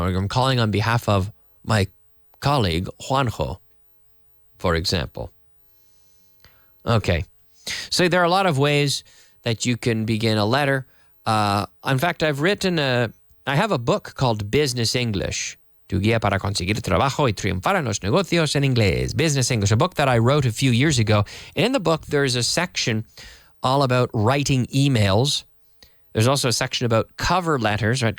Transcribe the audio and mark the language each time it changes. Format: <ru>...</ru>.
<en>Or I'm calling on behalf of my colleague, Juanjo, for example. Okay. So there are a lot of ways that you can begin a letter. In fact, I have a book called Business English.</en> <es>Tu guía para conseguir trabajo y triunfar en los negocios en inglés.</es> <en>Business English, a book that I wrote a few years ago. And in the book, there's a section all about writing emails. There's also a section about cover letters, right?</en>